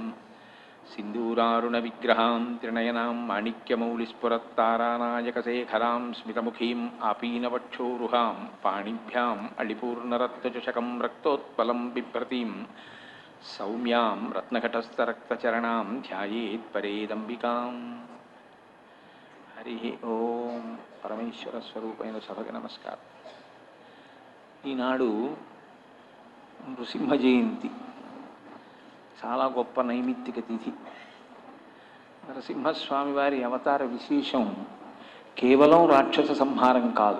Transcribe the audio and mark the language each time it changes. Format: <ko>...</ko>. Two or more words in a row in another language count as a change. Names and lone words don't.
<sa>सिन्दूरारुणविग्रहां त्रिनयनां माणिक्यमौलिस्फुरत्तारानायकशेखरां स्मितमुखीम् आपीनवक्षोरुहां पाणिभ्याम् अळिपूर्णरक्तचषकं रक्तोत्पलं बिभ्रतीं सौम्यां रत्नघटस्थरक्तचरणां ध्यायेत् परेदम्बिकाम्। हरि ओं।</sa> <te>పరమేశ్వర స్వరూపైన సభకి నమస్కారం. ఈనాడు నృసింహ జయంతి, చాలా గొప్ప నైమిత్తిక తిథి. నరసింహస్వామి వారి అవతార విశేషం కేవలం రాక్షస సంహారం కాదు.</te>